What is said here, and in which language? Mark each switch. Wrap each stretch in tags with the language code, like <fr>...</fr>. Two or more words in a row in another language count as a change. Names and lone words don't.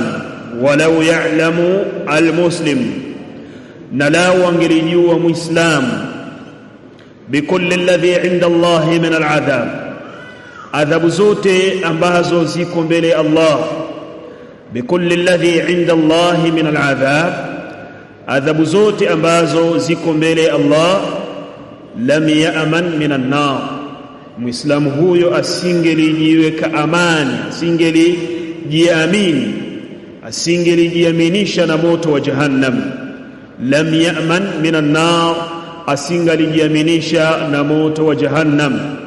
<ar>ولو يعلم المسلم,</ar> <sw>na lau angelijua muislam</sw> <ar>بكل الذي عند الله من العذاب,</ar> <sw>adhabu zote ambazo ziko mbele ya Allah.</sw> <ar>بكل الذي عند الله من العذاب,</ar> <sw>adhabu zote ambazo ziko mbele ya Allah.</sw> <ar>لم يأمن من النار,</ar> <sw>muislamu huyo asingelijiweka amani, asingelijiamini, asingelijiaminisha na moto wa jahannam.</sw> <ar>لم يأمن من النار,</ar> <sw>asingelijiaminisha na moto wa jahannam.</sw>